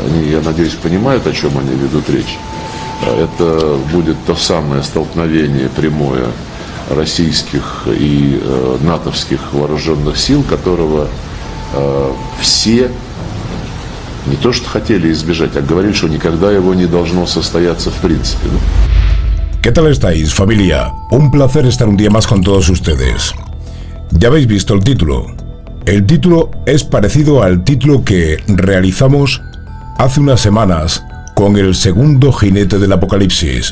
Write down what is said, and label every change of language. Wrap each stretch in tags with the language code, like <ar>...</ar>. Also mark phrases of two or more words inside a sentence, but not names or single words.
<ru>Они, я надеюсь, понимают, о чем они ведут речь. Это будет то самое столкновение прямое российских и натовских вооруженных сил, которого все не то что хотели избежать, а говорили, что никогда его не должно состояться в принципе.</ru> <es>¿Qué tal estáis, familia? Un placer estar un día más con todos ustedes. Ya habéis visto el título. El título es parecido al título que realizamos hace unas semanas con el segundo jinete del apocalipsis.</es>